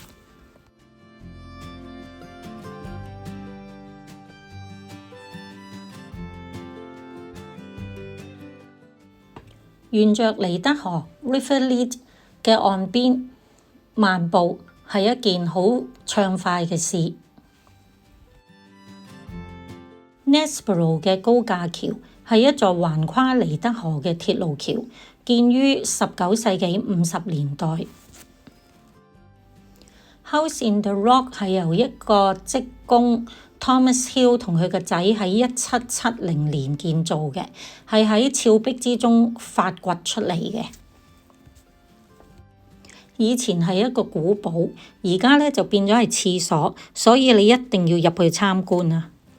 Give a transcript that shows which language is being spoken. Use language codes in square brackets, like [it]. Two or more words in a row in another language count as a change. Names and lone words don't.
[yue] 沿着尼德河 River Lead 嘅岸邊漫步係一件好暢快嘅事。Nessborough 嘅高架橋係一座橫跨尼德河嘅鐵路橋，建於19世紀50年代。House in the Rock 係由一個職工Thomas Hill 同佢個仔喺1770年建造嘅，係喺峭壁之中發掘出嚟嘅。以前係一個古堡，而家呢就變咗係廁所，所以你一定要入去參觀啊！